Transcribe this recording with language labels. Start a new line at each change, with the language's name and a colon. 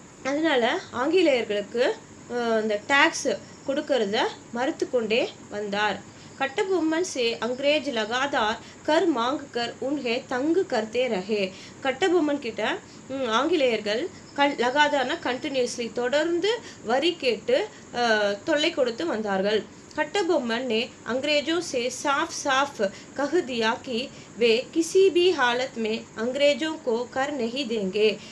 Tamil: அதனால ஆங்கிலேயர்களுக்கு இந்த டாக்ஸ் கொடுக்கறத மறுத்து கொண்டே வந்தார்।
Hindi: कट्टबोम्मन से अंग्रेज लगातार कर मांग कर उन्हें तंग करते रहे।
Tamil: कट्टबोम्मन கிட்ட ஆங்கிலேயர்கள் லகாதார்னா கண்டினியூஸ்லி தொடர்ந்து வரி கேட்டு தொல்லை கொடுத்து வந்தார்கள்।
Hindi: कट्टबोम्मन ने अंग्रेजों से साफ साफ कह दिया कि वे किसी भी हालत में अंग्रेजों को कर नहीं देंगे।